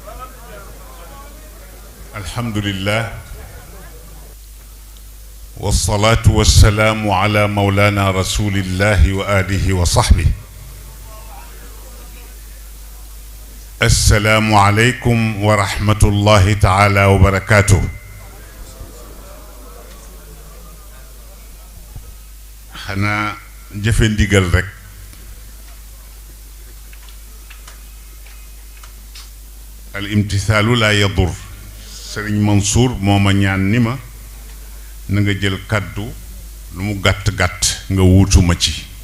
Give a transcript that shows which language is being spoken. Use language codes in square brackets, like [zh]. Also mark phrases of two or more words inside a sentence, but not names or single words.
[ar] الحمد لله والصلاة والسلام على مولانا رسول الله وآله وصحبه. السلام عليكم ورحمة الله تعالى وبركاته. [wo] xanaa jëfe ndigal rek [ar] الامتثال لا يضر. [wo] Sëriñ Mansour moo ma ñaan ni ma na nga jël kàddu lu mu gàtt-gàtt nga wuutuma ci.